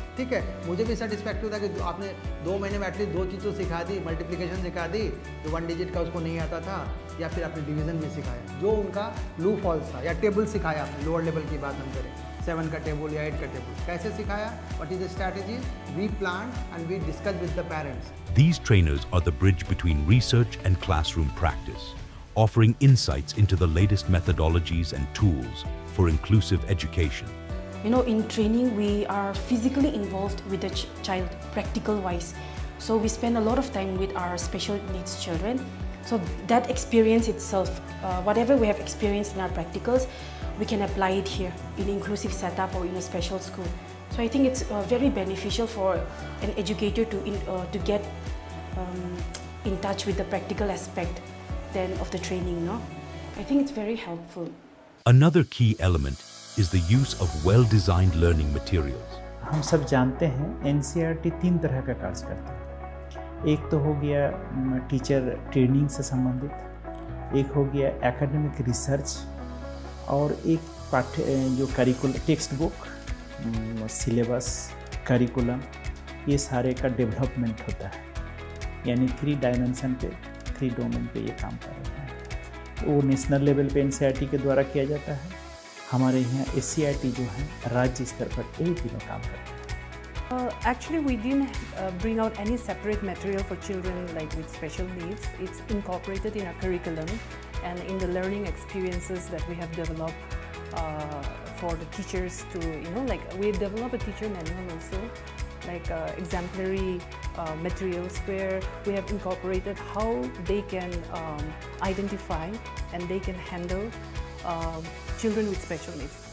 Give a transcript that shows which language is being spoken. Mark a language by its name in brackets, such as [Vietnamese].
[Hindi] ठीक है, मुझे भी सेटिस्फैक्ट होता है कि आपने 2 महीने में एटलीस्ट 2 चीज़ तो सिखा दी, मल्टीप्लिकेशन सिखा दी जो 1 डिजिट का उसको नहीं आता था, या फिर आपने डिवीज़न भी सिखाया जो उनका लू फॉल्स था, या टेबल सिखाया आपने, लोअर लेवल की बात हम करें, 7 का टेबल या 8 का टेबल कैसे सिखाया, [English] What is the strategy we plan and we discuss with the parents. These trainers are the bridge between research and classroom practice, offering insights into the latest methodologies and tools for inclusive education. You know, in training, we are physically involved with the child, practical wise. So we spend a lot of time with our special needs children. So that experience itself, whatever we have experienced in our practicals, we can apply it here in inclusive setup or in a special school. So I think it's very beneficial for an educator to get in touch with the practical aspect then of the training, no? I think it's very helpful. Another key element is the use of well-designed learning materials. [Hindi] हम सब जानते हैं NCERT 3 तरह का कार्य करता है। एक तो हो गया टीचर ट्रेनिंग से संबंधित, एक हो गया एकेडमिक रिसर्च, और एक जो curriculum, text book, syllabus, curriculum, ये सारे का डेवलपमेंट होता है। यानी 3 डायमेंशन पे, 3 डोमेन पे ये काम कर रहे हैं। वो नेशनल लेवल पे NCERT के द्वारा किया जाता है। हमारे यहाँ SCERT जो है राज्य स्तर पर एक दिनों काम करता है। [English] Actually, we didn't bring out any separate material for children like with special needs. It's incorporated in our curriculum and in the learning experiences that we have developed for the teachers to, like we develop a teacher manual also, like exemplary materials where we have incorporated how they can identify and they can handle children with special needs.